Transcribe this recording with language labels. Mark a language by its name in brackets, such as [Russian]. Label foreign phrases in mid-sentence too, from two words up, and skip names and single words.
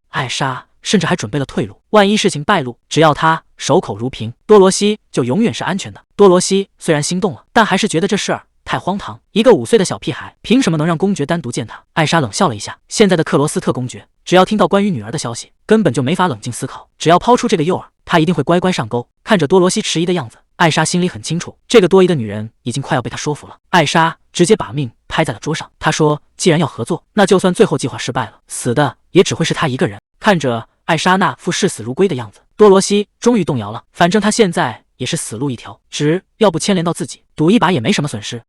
[Chinese] 艾莎甚至還準備了退路，萬一事情敗露，只要他守口如瓶，多羅西就永遠是安全的。多羅西雖然心動了，但還是覺得這事兒太荒唐，一個5歲的小屁孩憑什麼能讓公爵單獨見他？艾莎冷笑了一下，現在的克羅斯特公爵只要聽到關於女兒的消息，根本就沒法冷靜思考，只要拋出這個誘餌，他一定會乖乖上鈎。看着多羅西遲疑的樣子，艾莎心裡很清楚，這個多疑的女人已經快要被他說服了。艾莎直接把命拍在了桌上，她說既然要合作，那就算最後計劃失敗了，死的也只會是他一個人。看着艾莎那副視死如歸的樣子，多羅西終於动搖了，反正他現在也是死路一條，只要不牽連到自己，賭一把也沒什麼損失。